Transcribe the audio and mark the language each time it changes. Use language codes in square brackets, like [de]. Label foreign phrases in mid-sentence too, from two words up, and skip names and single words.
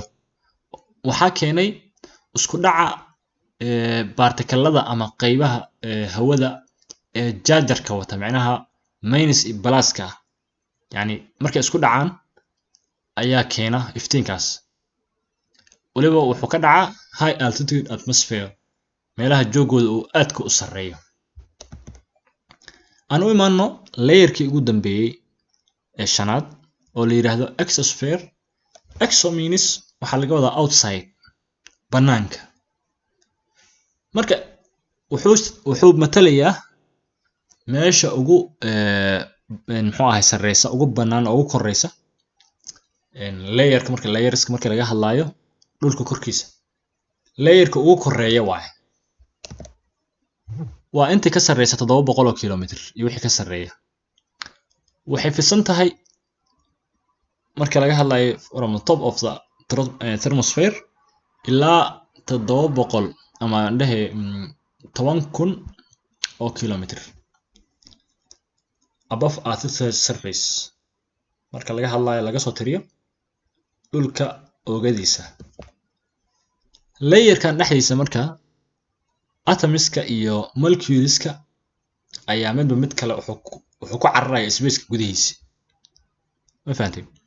[so] waxaa keenay isku dhaca particle-ada ama qaybaha hawada ee charger-ka wata, macnaha minus iyo plus-ka yani markay isku dhacaan ayaa keena iftiinkaas. waliba wuxuu ka dhacaa [en] high altitude atmosphere [so] meelaha joogooda uu aadka u sareeyo. aan u imaano layerkii ugu dambeeyay ee shanaad oo la yiraahdo exosphere. [en] exo means [so] waxaa laga wadaa outside, banaanka. marka wuxuu matalayaa meesha ugu muxuu ahay sareysa, ugu banaan, ugu koreysa layerka. layerska marka laga hadlayo dhulka korkiisa layerka ugu koreeya waaye. waa inta ka sareysa 700 kilomitir iyo wixii ka sareeya. waxay fidsan tahay marka laga hadlayo [en] from the top of the thermosphere [so] ilaa 700 ama 10,000 oo kilomitir [en] above earth's surface [so] marka laga hadlayo laga soo tiriyo dhulka oogadiisa. layerkan dhexdiisa marka atomiska iyo moleculeska ayaa midba mid kale wuxuu ku cararaya spaceka gudihiisa. ma fahantay?